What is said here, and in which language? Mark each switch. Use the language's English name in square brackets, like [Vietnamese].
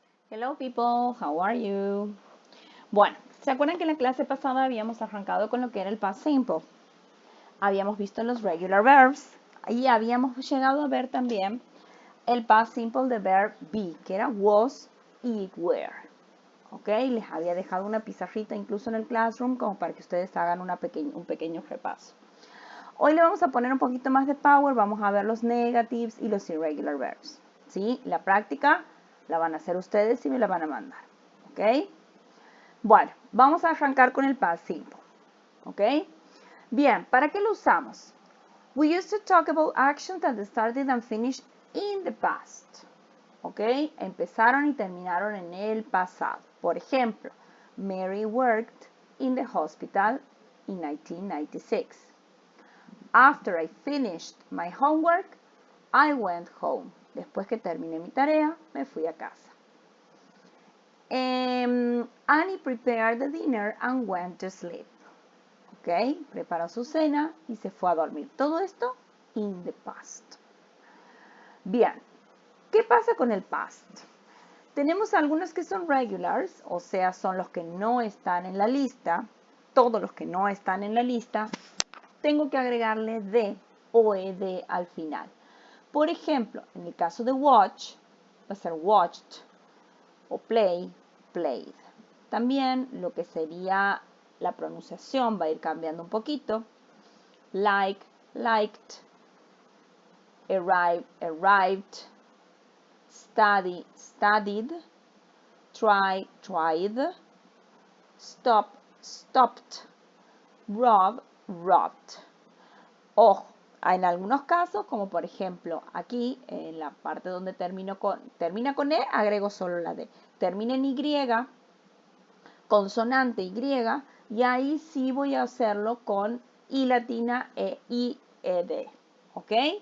[English] Hello people, how are you? [Spanish] Bueno, ¿se acuerdan que en la clase pasada habíamos arrancado con lo que era el past simple? Habíamos visto los regular verbs y habíamos llegado a ver también el past simple de verb be, que era was y were. ¿Ok? Les había dejado una pizarrita incluso en el classroom como para que ustedes hagan un pequeño repaso. Hoy le vamos a poner un poquito más de power, vamos a ver los negatives y los irregular verbs. ¿Sí? La práctica la van a hacer ustedes y me la van a mandar. ¿Ok? Bueno, vamos a arrancar con el past simple. ¿Ok? Bien, ¿para qué lo usamos? [English] We used to talk about actions that started and finished in the past. ¿Ok? [Spanish] Empezaron y terminaron en el pasado. Por ejemplo, [English] Mary worked in the hospital in 1996. After I finished my homework, I went home. [Spanish] Después que terminé mi tarea, me fui a casa. [English] Annie prepared the dinner and went to sleep. ¿Ok? [Spanish] Preparó su cena y se fue a dormir. Todo esto [English] in the past. [Spanish] Bien, ¿qué pasa con el past? Tenemos algunos que son regulars, o sea, son los que no están en la lista. Todos los que no están en la lista, tengo que agregarle de o ed al final. Por ejemplo, en el caso de watch, va a ser watched, o play, played. También lo que sería la pronunciación va a ir cambiando un poquito. [English] Like, liked, arrive, arrived, study, studied, try, tried, stop, stopped, rob, robbed. [Spanish] Ojo, en algunos casos, como por ejemplo aquí, en la parte donde termina con E, agrego solo la D. Termina en Y, consonante Y, y ahí sí voy a hacerlo con I latina e I, ed. ¿Ok?